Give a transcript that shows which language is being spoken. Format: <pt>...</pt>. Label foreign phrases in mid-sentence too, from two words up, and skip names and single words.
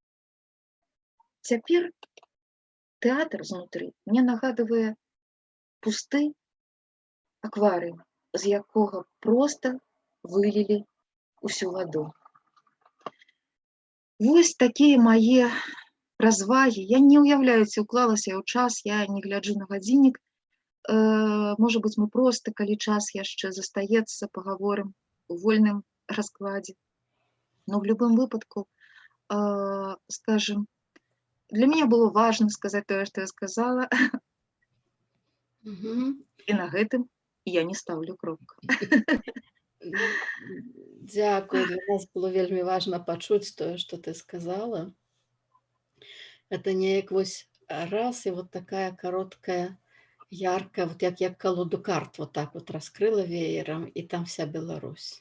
<be>Цяпер тэатр знутры мне нагадвае пусты акварыум, з якога проста вылілі ўсю ваду. Вось такія мае развагі. Я не ўяўляю, ці ўклалася я ў час, я не гляджу на гадзіннік. Можа быць, мы проста, калі час яшчэ застаецца, пагаворым у вольным раскладзе.</be> <ru>Но в любым выпадку, скажем, для меня было важно</ru> <be>сказаць тое, што я сказала. І на гэтым я не ставлю кропку. Дзякуй, для нас было вельмі важна пачуць тое, што ты сказала.</be> <ru>Это</ru> <be>неяк вось раз,</be> <ru>і вот такая кароткая, яркая, вот як колоду карт вот так вот раскрыла веером, і там вся Беларусь.</ru>